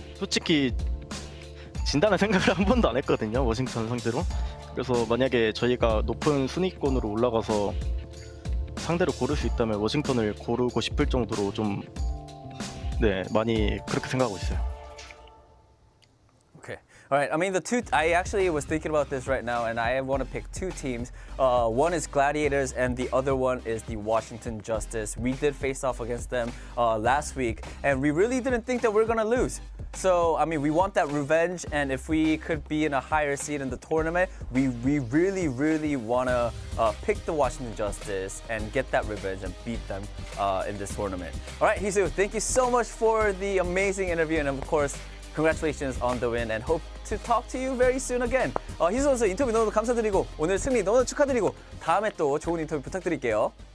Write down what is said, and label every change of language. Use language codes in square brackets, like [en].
[ko] 솔직히 진다는 생각을 한 번도 안 했거든요. 워싱턴 상대로. 그래서 만약에 저희가 높은 순위권으로 올라가서 상대로 고를 수 있다면 워싱턴을 고르고 싶을 정도로 좀 많이 그렇게 생각하고 있어요. [en] Okay. All right, I mean, I actually was thinking about this right now, and I want to pick two teams. One is Gladiators, and the other one is the Washington Justice. We did face off against them last week, and we really didn't think that we were going to lose. So, I mean, we want that revenge, and if we could be in a higher seed in the tournament, we really, really want to pick the Washington Justice and get that revenge and beat them in this tournament. All right, Hisu, thank you so much for the amazing interview, and of course, congratulations on the win, and hope to talk to you very soon again. [ko] 희수 선수 인터뷰 너무 감사드리고 오늘 승리 너무 축하드리고 다음에 또 좋은 인터뷰 부탁드릴게요.